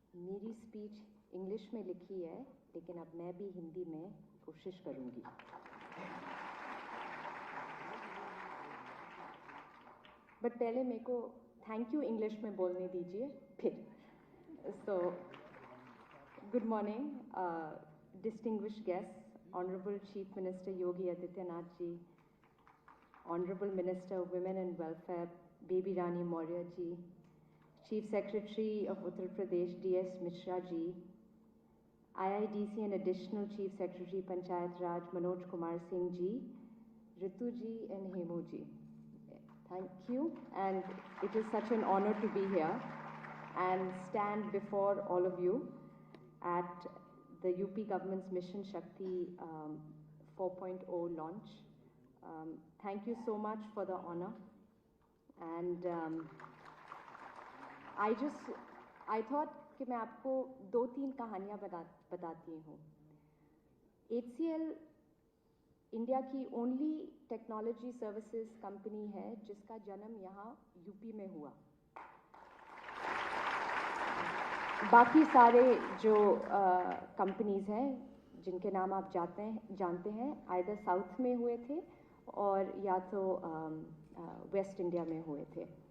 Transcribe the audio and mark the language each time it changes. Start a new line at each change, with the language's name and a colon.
Hindi: मेरी speech English में लिखी है, लेकिन अब मैं भी हिंदी में कोशिश करूंगी। बट पहले मेरे को थैंक यू इंग्लिश में बोलने दीजिए फिर।
English: So good morning distinguished guests Honorable Chief Minister Yogi Adityanath ji, Honorable Minister of Women and Welfare Baby Rani Maurya ji, Chief Secretary of Uttar Pradesh D.S. Mishra ji, IIDC and Additional Chief Secretary Panchayat Raj Manoj Kumar Singh ji, Ritu ji and Hemu ji. Thank you, and it is such an honor to be here and stand before all of you at the UP government's Mission Shakti 4.0 launch. Thank you so much for the honor, and I thought
Hindi: कि मैं आपको 2-3 कहानियाँ बताती हूँ। HCL India की
English: only technology services company
Hindi: है जिसका जन्म यहाँ यूपी में हुआ। बाकी सारे जो कंपनीज हैं जिनके नाम आप जानते हैं आइदर साउथ में हुए थे और या तो वेस्ट इंडिया में हुए थे।